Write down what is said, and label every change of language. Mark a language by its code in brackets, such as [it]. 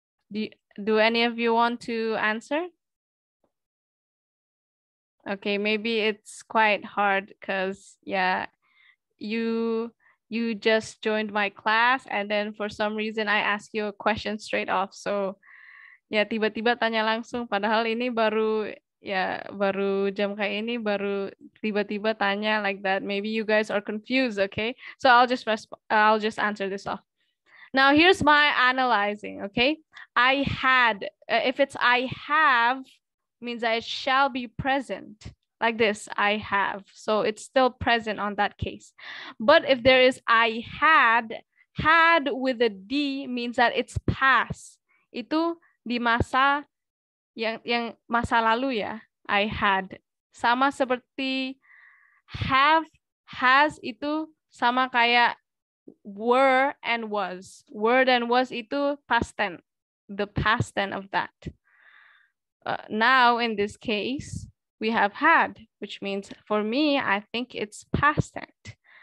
[en] Do any of you want to answer? Okay, maybe it's quite hard because yeah, you just joined my class and then for some reason I asked you a question straight off. [id] So ya tiba-tiba tanya langsung padahal ini baru jam kayak ini baru tiba-tiba tanya [en] like that. Maybe you guys are confused, okay? So I'll just answer this off. Now here's my analyzing, okay? I had, if it's I have, means that it shall be present. Like this, I have. So it's still present on that case. But if there is I had with a D means that it's past. [id] Itu di masa yang masa lalu ya, [en] I had. [id] Sama seperti have, has itu sama kayak [en] were and was. Were and was itu past tense, the past tense of that. Now in this case, we have had, which means for me, I think it's past tense.